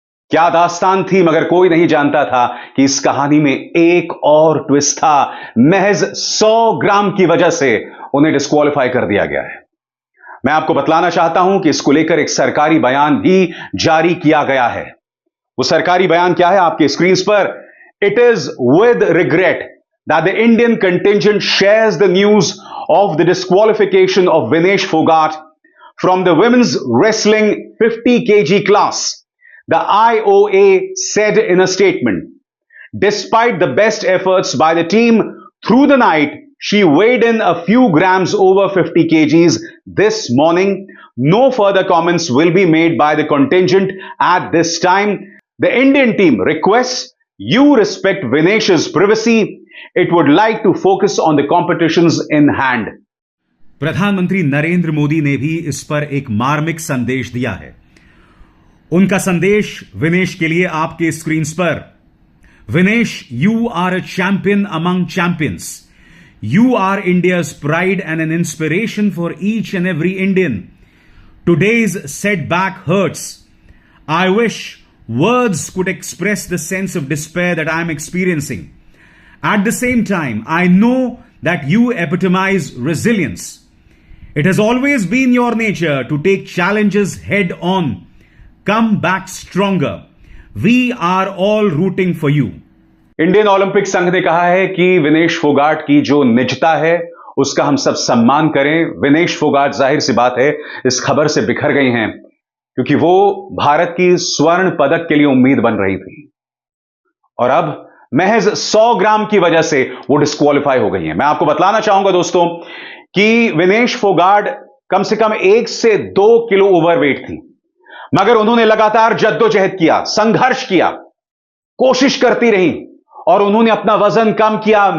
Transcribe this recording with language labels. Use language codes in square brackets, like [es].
[hi] क्या दास्तान थी, मगर कोई नहीं जानता था कि इस कहानी में एक और ट्विस्ट था। महज 100 ग्राम की वजह से उन्हें डिस्क्वालीफाई कर दिया गया है। मैं आपको बतलाना चाहता हूं कि इसको लेकर एक सरकारी बयान भी जारी किया गया है। वो सरकारी बयान क्या है आपके स्क्रीन पर। [en] It is with regret that the Indian contingent shares the news of the disqualification of Vinesh Phogat from the women's wrestling 50 kg class, the IOA said in a statement. Despite the best efforts by the team through the night, she weighed in a few grams over 50 kgs this morning. No further comments will be made by the contingent at this time. The Indian team requests you respect Vinesh's privacy. It would like to focus on the competitions in hand. [hi] प्रधानमंत्री नरेंद्र मोदी ने भी इस पर एक मार्मिक संदेश दिया है। उनका संदेश विनेश के लिए आपके स्क्रीन पर। [en] Vinesh, you are a champion among champions. You are India's pride and an inspiration for each and every Indian. Today's setback hurts. I wish words could express the sense of despair that I am experiencing. At the same time, I know that you epitomize resilience. It has always been your nature to take challenges head on. Come back stronger. We are all rooting for you. [hi] Indian Olympic संघ ने कहा है कि विनेश फोगाट की जो निजता है उसका हम सब सम्मान करें। विनेश फोगाट जाहिर सी बात है इस खबर से बिखर गई हैं क्योंकि वो भारत की स्वर्ण पदक के लिए उम्मीद बन रही थी और अब महज 100 ग्राम की वजह से वो डिस्क्वालीफाई हो गई है। मैं आपको बतलाना चाहूंगा दोस्तों कि विनेश फोगाट कम से कम 1 से 2 किलो ओवरवेट थी, मगर उन्होंने लगातार जद्दोजहद किया, संघर्ष किया, कोशिश करती रही और उन्होंने अपना वजन कम किया।